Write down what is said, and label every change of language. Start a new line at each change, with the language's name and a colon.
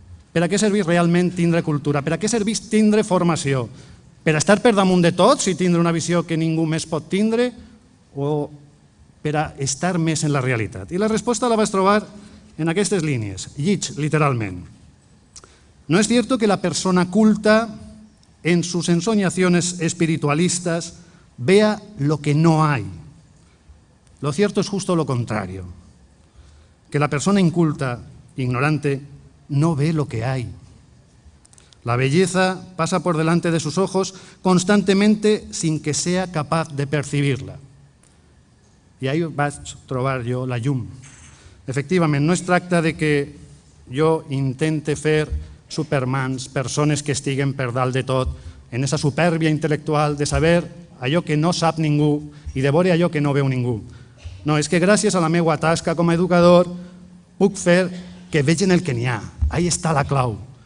Catalan: Per a què serveix realment tindre cultura? Per a què serveix tindre formació? Per a estar per damunt de tots i tindre una visió que ningú més pot tindre? O per a estar més en la realitat? I la resposta la vaig trobar en aquestes línies, lliig, literalment.
Spanish: No es cierto que la persona culta en sus ensoñaciones espiritualistas vea lo que no hay. Lo cierto es justo lo contrario, que la persona inculta, ignorante, no ve lo que hay. La belleza pasa por delante de sus ojos constantemente sin que sea capaz de percibirla.
Catalan: I ahí vaig trobar jo la llum. Efectivament, no es tracta de que jo intente fer supermans, persones que estiguen per dalt de tot, en aquesta supèrbia intel·lectual de saber allò que no sap ningú i de veure allò que no veu ningú. No, és que gràcies a la meva tasca com a educador puc fer que vegin el que n'hi ha. Ahí està la clau.